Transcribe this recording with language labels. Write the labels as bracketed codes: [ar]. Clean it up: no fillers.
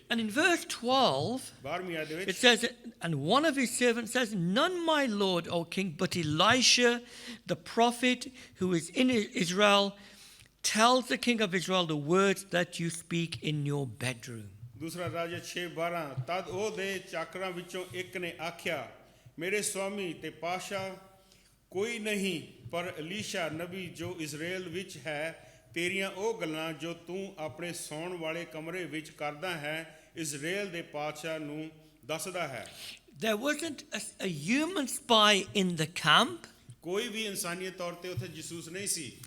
[en] And in verse 12 [pa] 12ਵੀਂ ਆਇਤ ਦੇ [en] it [pa] ਵਿੱਚ [en] says, and one of his servants says, none, my lord, O king, but Elisha, the prophet who is in Israel, tells the king of Israel the words that you speak in your bedroom. [pa] ਦੂਸਰਾ ਰਾਜਾ 6:12 ਤਦ ਉਹ ਦੇ ਚਾਕਰਾਂ ਵਿੱਚੋਂ ਇੱਕ ਨੇ ਆਖਿਆ, ਮੇਰੇ ਸਵਾਮੀ ਤੇ ਪਾਸ਼ਾ ਕੋਈ ਨਹੀਂ ਪਰ ਅਲੀਸ਼ਾ ਨਬੀ ਜੋ ਇਜ਼ਰਾਈਲ ਵਿੱਚ ਹੈ, ਤੇਰੀਆਂ ਉਹ ਗੱਲਾਂ ਜੋ ਤੂੰ ਆਪਣੇ ਸੌਣ ਵਾਲੇ ਕਮਰੇ ਵਿੱਚ ਕਰਦਾ ਹੈ ਇਜ਼ਰਾਈਲ ਦੇ ਪਾਤਸ਼ਾਹ ਨੂੰ ਦੱਸਦਾ ਹੈ। [en] There wasn't a human spy in the camp. [pa] ਕੋਈ ਵੀ ਇਨਸਾਨੀਅਤ ਤੌਰ ਤੇ ਉੱਥੇ ਜਸੂਸ ਨਹੀਂ ਸੀ।